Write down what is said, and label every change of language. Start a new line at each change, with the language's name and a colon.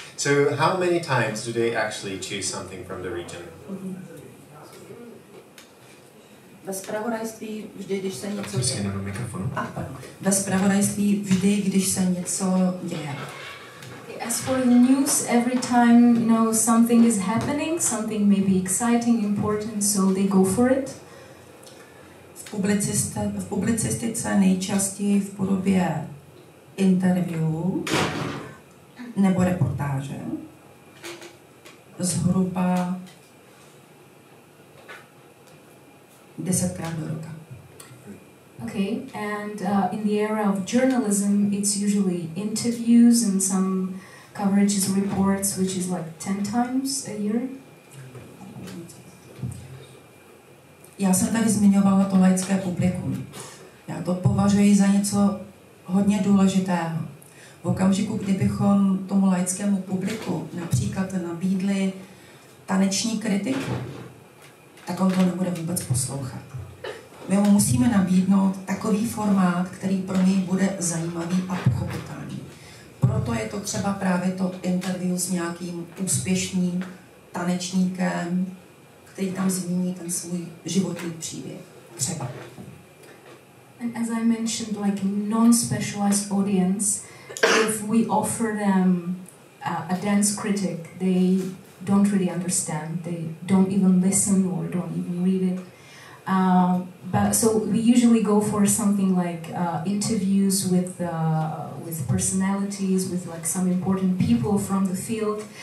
English: So how many times do they actually choose something from the region?
Czech: Ve zpravodajství vždy, když se něco děje. Mikrofonu. Ve zpravodajství vždy, když se něco děje.
English: As for the news, every time something is happening, something may be exciting, important, so they go for it.
Czech: V publicistice nejčastěji v podobě interview nebo reportáže. Zhruba 10krát do roka.
English: Okay, and in the era of journalism, it's usually interviews and some coverages, reports, which is like 10 times a year.
Czech: Já jsem tady zmiňovala to laické publikum. Já to považuji za něco hodně důležitého. V okamžiku, kdybychom tomu laickému publiku například nabídli taneční kritiku, tak on to nebude vůbec poslouchat. My mu musíme nabídnout takový formát, který pro něj bude zajímavý a pochopitelný. Proto je to třeba právě to interview s nějakým úspěšným tanečníkem, který tam zmíní ten svůj životní příběh. Třeba.
English: And as I mentioned, like non-specialized audience, if we offer them a dance critic, they don't really understand. They don't even listen or don't even read it. But so we usually go for something like interviews with personalities, with like some important people from the field,